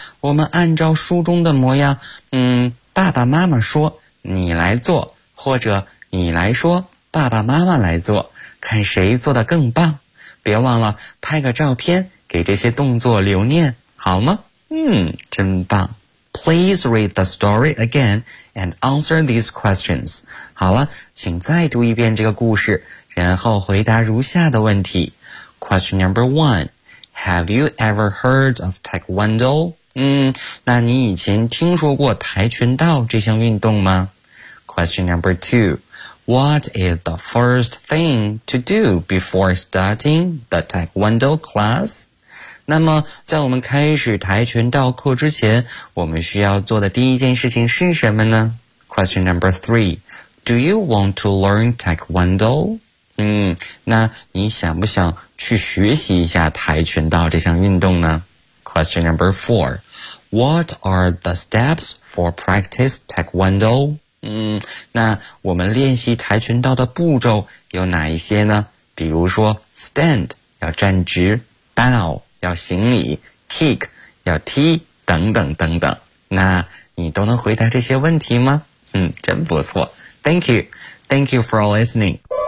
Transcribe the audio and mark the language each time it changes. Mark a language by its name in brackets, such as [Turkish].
[Chinese] 我们按照书中的模样，爸爸妈妈说你来做，或者你来说爸爸妈妈来做，看谁做得更棒。别忘了拍个照片给这些动作留念，好吗？真棒。 [English] Please read the story again and answer these questions. [Chinese] 好了，请再读一遍这个故事，然后回答如下的问题。 [English] Question number one, have you ever heard of Taekwondo? [Chinese] 那你以前听说过跆拳道这项运动吗？ [English] Question number two, what is the first thing to do before starting the Taekwondo class? [Chinese] 那么在我们开始跆拳道课之前，我们需要做的第一件事情是什么呢？ [English] Question number three, do you want to learn Taekwondo? [Chinese] 那你想不想去学习一下跆拳道这项运动呢？ [English] Question number four, what are the steps for practice Taekwondo? [Chinese] 那我们练习跆拳道的步骤有哪一些呢？比如说 stand, 要站直 bow,要行礼 ,kick, 要踢等等等等。那你都能回答这些问题吗？真不错。 [English] Thank you. Thank you for listening.